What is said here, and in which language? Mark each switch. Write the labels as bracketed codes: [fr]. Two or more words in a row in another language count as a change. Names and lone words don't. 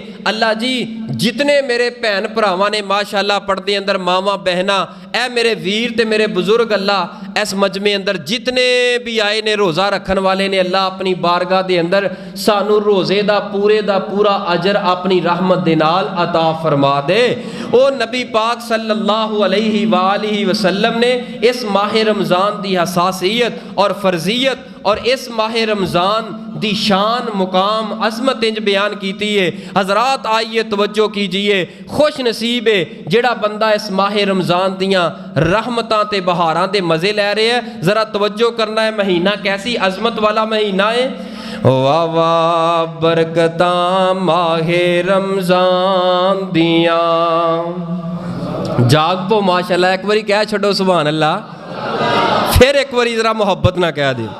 [pa] اللہ جی جتنے میرے بھین بھراواں نے ماشاءاللہ پڑھدے اندر ماواں بہنا، اے میرے ویر تے میرے بزرگ، اللہ اس مجمعے اندر جتنے بھی آئے نے روزہ رکھن والے نے، اللہ اپنی بارگاہ دے اندر سانو روزے دا پورا اجر اپنی رحمت دے نال عطا فرما دے. او نبی پاک [ar] صلى الله عليه وآله وسلم [pa] نے اس ماہ رمضان دی حساسیت اور فرضیت اور اس ماہ رمضان دی شان مقام عظمت انج بیان کیتی ہے. حضرات آئیے توجہ کیجیے، خوش نصیب ہے جیڑا بندہ اس ماہ رمضان دیاں رحمتاں تے بہاراں دے مزے لے رہے ہے. [ur] ذرا توجہ کرنا ہے، مہینہ کیسی عظمت والا مہینہ ہے. [pa] واہ واہ برکتاں ماہِ رمضان دیاں. جاگ پو ماشاءاللہ، اک باری کہہ چھڈو छड़ो [ar] سبحان الله, [pa] پھر اک باری ذرا محبت نا کہہ دے.